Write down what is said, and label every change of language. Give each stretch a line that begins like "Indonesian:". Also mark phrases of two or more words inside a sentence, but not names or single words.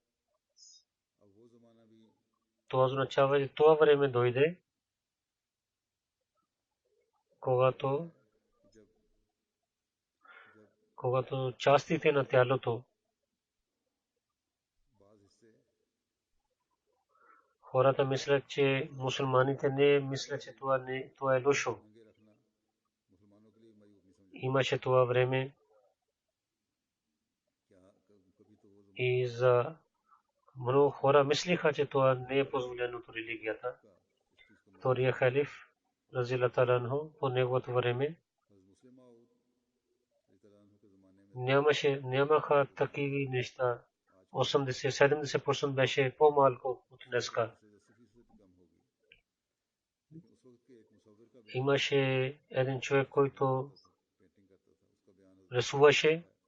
Bulgarian: Това означава, че това време дойде, когато частите на тялото, хората мислят, че мусулманите не мислят, че това е лошо. Имаше това време и за много хора мислиха, че това не е позволено от религията. Втория халиф,
Arabic: رضي الله تعالى عنه,
Bulgarian: по неговото време нямаха такива неща. 80-70% беше по-малко от днеска. Имаше един човек, който рисуваше.